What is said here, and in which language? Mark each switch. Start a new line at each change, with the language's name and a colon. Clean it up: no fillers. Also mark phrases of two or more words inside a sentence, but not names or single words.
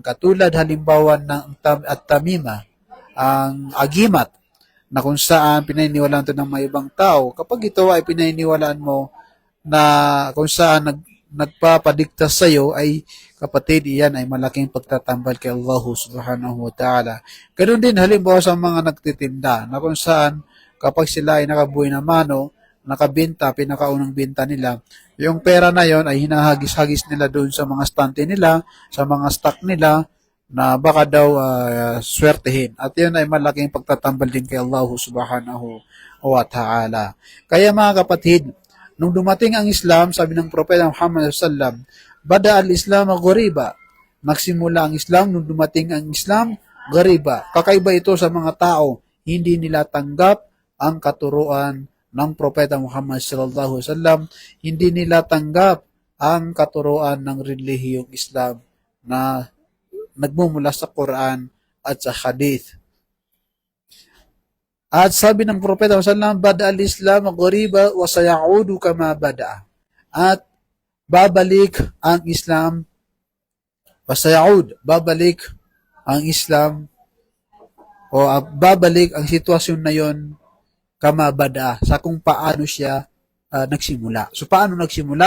Filipino: Katulad halimbawa ng at-tamima, ang agimat, na kung saan pinaniniwalaan ito ng mga ibang tao. Kapag ito ay pinaniniwalaan mo na kung saan nagpapadiktas sa iyo, ay kapatid, iyan ay malaking pagtatambal kay Allah
Arabic: سبحانه وتعالى.
Filipino: Ganoon din halimbawa sa mga nagtitinda, na kung saan kapag sila ay nakabuhay na mano, nakabenta, pinakaunang benta nila, yung pera na yon ay hinahagis-hagis nila doon sa mga stante nila, sa mga stock nila, na baka daw swertehin. At yun ay malaking pagtatambal din kay Allah
Arabic: سبحانه وتعالى.
Filipino: Kaya mga kapatid, nung dumating ang Islam, sabi ng Propeta Muhammad
Arabic: صلى الله عليه وسلم, بدأ الإسلام غريبا.
Filipino: Nagsimula ang Islam nung dumating ang Islam, ghariba. Kakaiba ito sa mga tao, hindi nila tanggap ang katuruan ng Propeta Muhammad
Arabic: صلى الله عليه وسلم,
Filipino: hindi nila tanggap ang katuruan ng relihiyong Islam na nagmumula sa Quran at sa Hadith. At sabi ng Propeta
Arabic: صلى الله عليه وسلم, بدأ الإسلام غريبا وسيعود كما بدأ.
Filipino: At babalik ang Islam, wasayaud, babalik ang Islam, o babalik ang sitwasyon na yon
Arabic: كما بدأ,
Filipino: sa kung paano siya nagsimula. So, paano nagsimula?